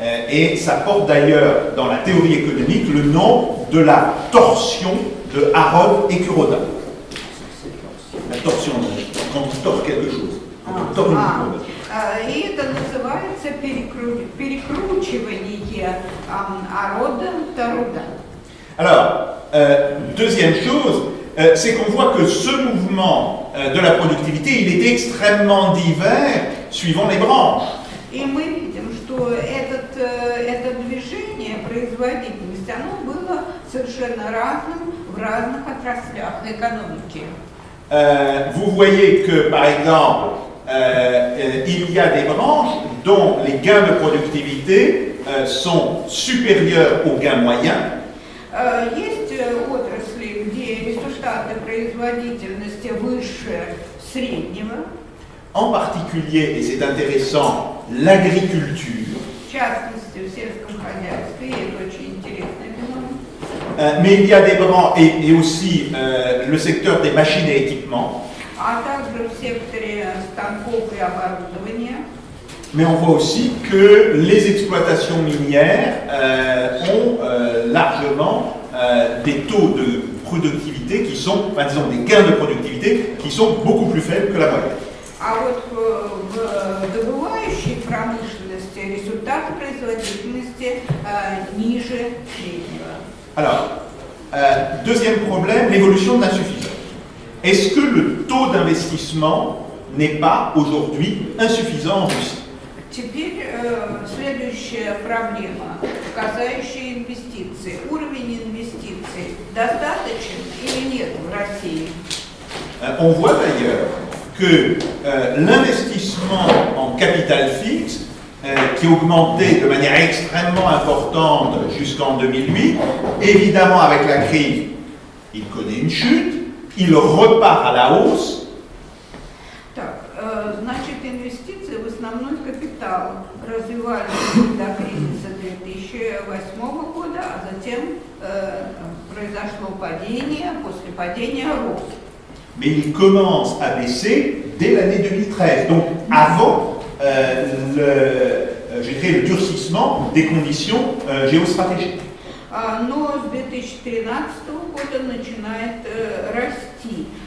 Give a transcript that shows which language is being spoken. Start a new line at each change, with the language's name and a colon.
French: Et ça porte d'ailleurs dans la théorie économique le nom de la torsion de Harrod et Kuroda. La torsion, quand on tord quelque chose. Quand on tord une courbe.
Russian: И это называется перекручивание Harrod-Taruda.
French: Alors, deuxième chose, c'est qu'on voit que ce mouvement de la productivité, il est extrêmement divers suivant les branches.
Russian: И мы видим, что это движение производительности, оно было совершенно разным в разных отраслях экономики.
French: Vous voyez que, par exemple, il y a des branches dont les gains de productivité sont supérieurs aux gains moyens.
Russian: Есть отрасли, где результаты производительности выше среднего.
French: En particulier, et c'est intéressant, l'agriculture.
Russian: В частности, в сельском хозяйстве, и это очень интересный феномен.
French: Mais il y a des branches, et aussi le secteur des machines et équipements.
Russian: А также в секторе станков и оборудования.
French: Mais on voit aussi que les exploitations minières ont largement des taux de productivité qui sont, enfin, disons, des gains de productivité qui sont beaucoup plus faibles que la moyenne.
Russian: А вот в добывающей промышленности результаты производительности ниже среднего.
French: Alors, deuxième problème, l'évolution de l'insuffisance. Est-ce que le taux d'investissement n'est pas aujourd'hui insuffisant en Russie?
Russian: Теперь следующая проблема, касающая инвестиций. Уровень инвестиций достаточен или нет в России?
French: On voit d'ailleurs que l'investissement en capital fixe, qui augmentait de manière extrêmement importante jusqu'en 2008, évidemment avec la crise, il connaît une chute, il repart à la hausse.
Russian: Так, значит, инвестиции в основной капитал развивались до кризиса 2008 года, а затем произошло падение, после падения рост.
French: Mais il commence à baisser dès l'année 2013, donc avant je dirais, le durcissement des conditions géostratégiques.
Russian: Но с 2013 года начинает расти.